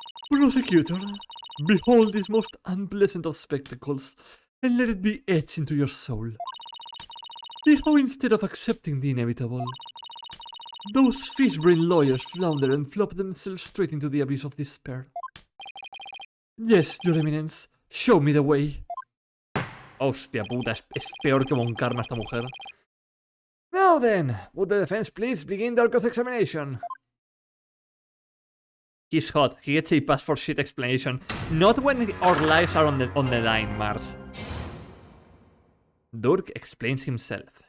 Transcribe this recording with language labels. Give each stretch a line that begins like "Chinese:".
English: Prosecutor, behold this most unpleasant of spectacles, and let it be etched into your soul. See how instead of accepting the inevitable, those fish-brain lawyers flounder and flop themselves straight into the abyss of despair. Yes, your eminence, show me the way.
Spanish: Hostia puta, es peor que Mon Karma esta mujer.
English: Now then, would the defense please begin their cross-examination? He's hot. He gets a pass for shit explanation. Not when our lives are on the line, Mars. Dirk explains himself.